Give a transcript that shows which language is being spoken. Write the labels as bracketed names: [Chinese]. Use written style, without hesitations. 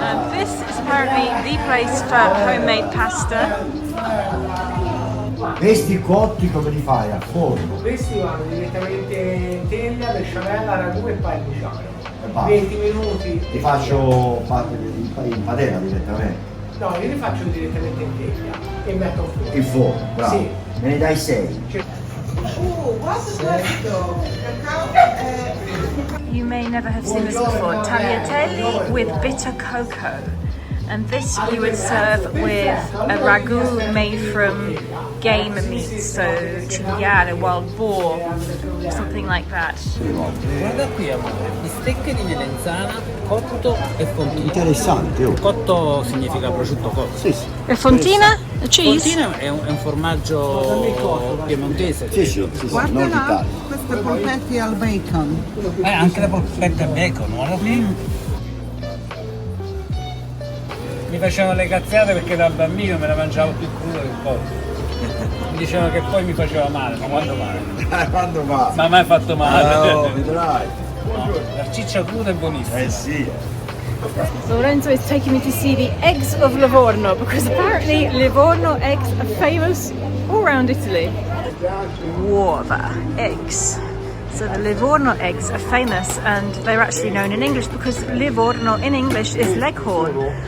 [English] This is apparently the place for homemade pasta. [Italian] Questi cotti come li fai a forno? Questi vanno direttamente in teglia, besciamella, ragù e parmigiano. 20 minuti. Ti faccio in padella direttamente? No, io li faccio direttamente in teglia e metto in forno. In forno, bravo. Sì. Me ne dai 6. Guarda questo! [English] You may never have seen this before. Tagliatelle with bitter cocoa. And this we would serve with a ragu made from game meat, so cinghiale, wild boar, something like that. [Italian] Guarda qui amore, bistecche di melenzana, cotto e fontino. Interessante, oh. Cotto significa prosciutto cotto. Sì, sì. E fontina? [English] A cheese? [Italian] Fontina è un formaggio piemontese. Sì, sì, sì, sì, non d'Italia. pasta polpetti al bacon. Anche la polpetta e bacon, guarda qui. Mi facevano le cazziate perché da bambino me la mangiavo più cruda che poi. Mi dicevano che poi mi faceva male, ma quando male? Quando va? Ma mai fatto male. No, vedrai. No, la ciccia cruda è buonissima. Eh sì. [English] Lorenzo is taking me to see the eggs of Livorno because apparently Livorno eggs are famous all around Italy. Uova, eggs. So the Livorno eggs are famous and they're actually known in English because Livorno in English is leghorn.